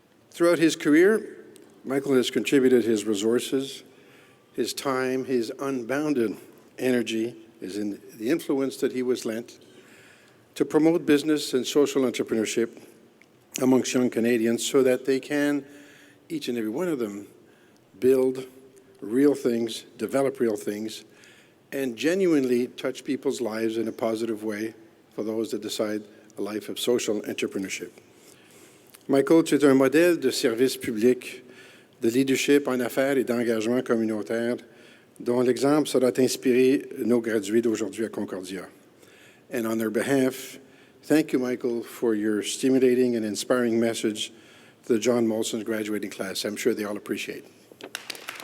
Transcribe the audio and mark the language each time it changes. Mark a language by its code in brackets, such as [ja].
[en] Throughout his career, Michael has contributed his resources, his time, his unbounded energy, the influence that he was lent to promote business and social entrepreneurship amongst young Canadians so that they can, each and every one of them, build real things, develop real things, and genuinely touch people's lives in a positive way for those that decide a life of social entrepreneurship. [fr] Michael, tu es un modèle de service public, de leadership en affaires et d'engagement communautaire dont l'exemple sera inspiré nos gradués d'aujourd'hui à Concordia. [en] And on their behalf, thank you, Michael, for your stimulating and inspiring message to the John Molson's graduating class. I'm sure they all appreciate it.